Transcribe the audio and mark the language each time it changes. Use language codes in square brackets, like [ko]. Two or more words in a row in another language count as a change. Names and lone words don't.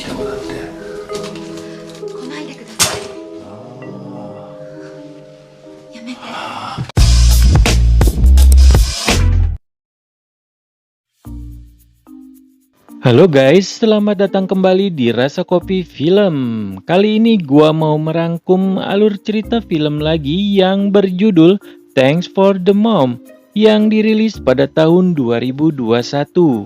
[ja] 来ないでください。やめて。 [id] Halo guys, selamat datang kembali di Rasa Kopi Film. Kali ini gua mau merangkum alur cerita film lagi yang berjudul Thanks for the Mom yang dirilis pada tahun 2021.